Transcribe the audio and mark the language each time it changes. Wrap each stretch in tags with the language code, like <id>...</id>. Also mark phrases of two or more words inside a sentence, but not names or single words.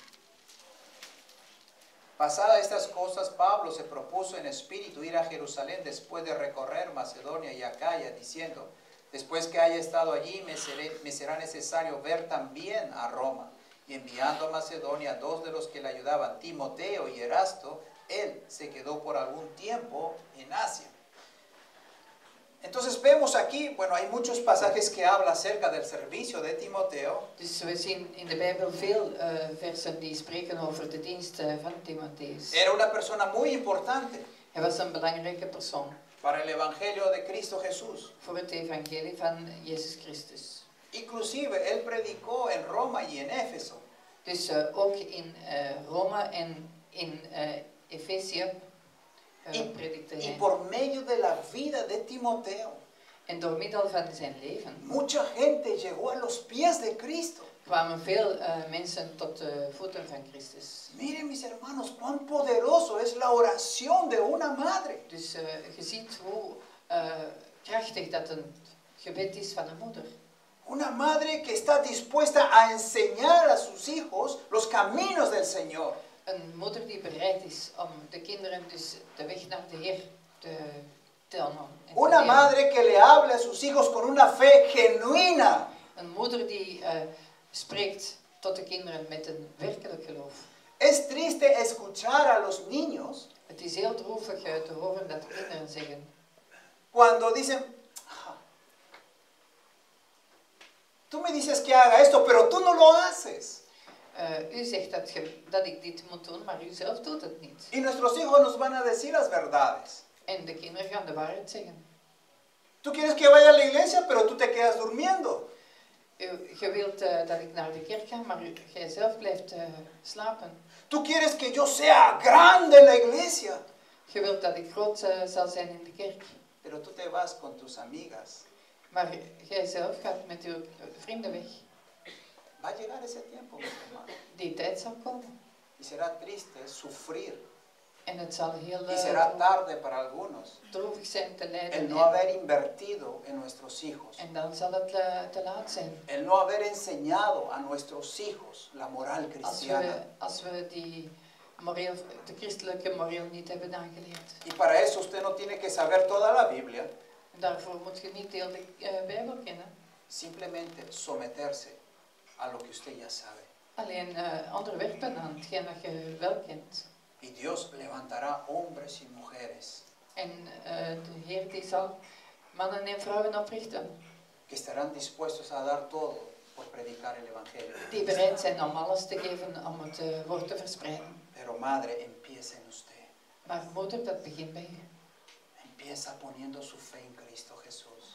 <es>Pasadas estas cosas, Pablo se propuso en espíritu ir a Jerusalén después de recorrer Macedonia y Acaya, diciendo, después que haya estado allí, me será necesario ver también a Roma. Y enviando a Macedonia 2 de los que le ayudaban, Timoteo y Erasto, él se quedó por algún tiempo en Asia. Entonces vemos aquí, bueno, hay muchos pasajes que hablan acerca del servicio de Timoteo.</es> <nl>Dus we zien in de Bijbel veel versen die spreken over de dienst van Timotheus.</nl> <es>Era una persona muy importante</es> <nl>Hij was een belangrijke persoon</nl> <es>para el evangelio de Cristo Jesús.</es> <nl>voor het evangelie van Jezus Christus.</nl> <es>Inclusive, él predicó en Roma y en Éfeso.</es> <nl>Dus ook in Rome en in Efesië predikte</nl> <es>Y</es> <nl>hij.</nl> <es>por medio de la vida de Timoteo,</es> <nl>En door middel van zijn leven</nl> <es>mucha gente llegó a los pies de Cristo.</es> <nl>kwamen veel mensen tot de voeten van Christus.</nl> <es>Miren mis hermanos, cuán poderoso es la oración de una madre.</es> <nl>Dus je ziet hoe krachtig dat een gebed is van een moeder.</nl> <es>Una madre que está dispuesta a enseñar a sus hijos los caminos del Señor.</es> <nl>Een moeder die bereid is om de kinderen dus de weg naar de Heer te tonen.</nl> <es>Una madre que le habla a sus hijos con una fe genuina.</es> <nl>Een moeder die spreekt tot de kinderen met een werkelijk geloof.</nl> <es>Es triste escuchar a los niños</es> <nl>Het is heel droevig te horen dat de kinderen zeggen,</nl> <es>cuando dicen, tú me dices que haga esto, pero tú no lo haces.</es> <nl>U zegt dat ik dit moet doen, maar u zelf doet het niet.</nl> <es>Y nuestros hijos nos van a decir las verdades.</es> <nl>En de kinderen gaan de waarheid zeggen.</nl> <es>Tú quieres que vaya a la iglesia, pero tú te quedas durmiendo.</es> <nl>Je wilt dat ik naar de kerk ga, maar jij zelf blijft slapen.</nl> <es>Tú quieres que yo sea grande en la iglesia,</es> <nl>Je wilt dat ik groot zal zijn in de kerk,</nl> <es>pero tú te vas con tus amigas.</es> <nl>maar jij zelf gaat met uw vrienden weg.</nl> <es>Va a llegar ese tiempo, mis hermanos.</es> <nl>Die tijd zal komen.</nl> <es>Y será triste sufrir.</es> <nl>En het zal heel</nl> <es>Y será tarde para algunos</es> <nl>droevig zijn te</nl> <es>el</es> <nl>lijden.</nl> <es>no haber invertido en nuestros hijos.</es> <nl>En dan zal het te laat zijn.</nl> <es>El no haber enseñado a nuestros hijos la moral cristiana.</es> <nl>Als we de christelijke moreel niet hebben aangeleerd.</nl> <es>Y para eso usted no tiene que saber toda la Biblia.</es> <nl>En daarvoor moet je niet heel de Bijbel kennen.</nl> <es>Simplemente someterse a lo que usted ya sabe.</es> <nl>Alleen onderwerpen aan hetgeen dat je wel kent.</nl> <es>Y Dios levantará hombres y mujeres</es> <nl>En de Heer die zal mannen en vrouwen oprichten.</nl> <es>que estarán dispuestos a dar todo por predicar el Evangelio.</es> <nl>Die bereid zijn om alles te geven om het woord te verspreiden.</nl> <es>Pero madre, empiece en usted.</es> <nl>Maar moeder, dat begint bij u.</nl> <es>Empieza poniendo su fe en Cristo Jesús.</es>